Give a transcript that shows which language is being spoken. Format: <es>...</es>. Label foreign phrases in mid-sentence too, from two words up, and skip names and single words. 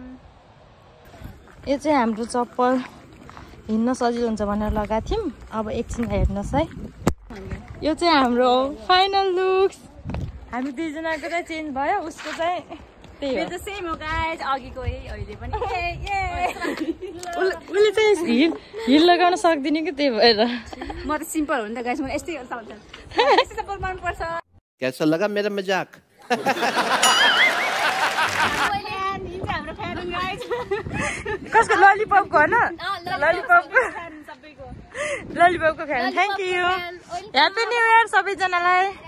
<ne>यो चाहिँ हाम्रो चप्पल हिँड्न सजिलो हुन्छ भनेर लगाएको थियौं अब एकछिन हेर्नुस् है यो चाहिँ हाम्रो</ne> <en>final looks</en> <ne>हामी दुई जनाको चाहिँ चेन्ज भयो उसको चाहिँ मेरो त सेम हो गाइज अघिको अहिले पनि उले चाहिँ हिल लगाउन सक्दिन कि त्यही भएर म त सिम्पल हो नि त गाइज म यस्तै चल्छ यस्तै चप्पल मन पर्छ</ne> <hi>कैसा लगा मेरा मजाक</hi> <ne>हाम्रो फ्यान गाइज कसको ललिपपको हैन ललिपपको फ्यान</ne> <en>thank you happy new year</en> <ne>सबैजनालाई</ne>